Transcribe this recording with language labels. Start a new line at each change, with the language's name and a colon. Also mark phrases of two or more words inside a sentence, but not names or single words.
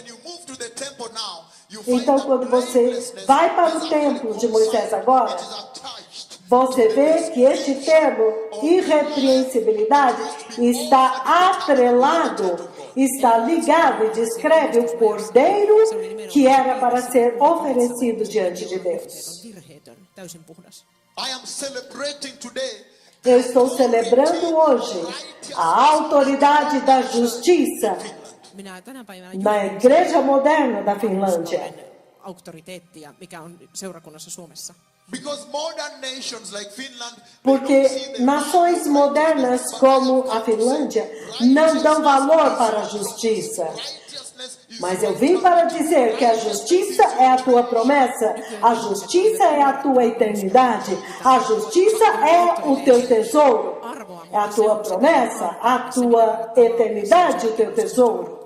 Portuguese: Então, quando você vai para o templo de Moisés agora, você vê que este termo, irrepreensibilidade, está atrelado está ligado e descreve o cordeiro que era para ser oferecido diante de Deus.
Finnish: virheetön, täysin puhdas.
English: I am celebrating today.
Portuguese: Eu estou celebrando hoje a autoridade da justiça
Finnish: Minä tänä päivänä
Portuguese: na igreja moderna da Finlândia.
Finnish: auktoriteettia, mikä on seurakunnassa Suomessa.
English: Because modern nations like Finland,
Portuguese: Porque nações modernas como a Finlândia não dão valor para a justiça. Mas eu vim para dizer que a justiça é a tua promessa, a justiça é a tua eternidade, a justiça é o teu tesouro, é a tua promessa, a tua eternidade, o teu tesouro.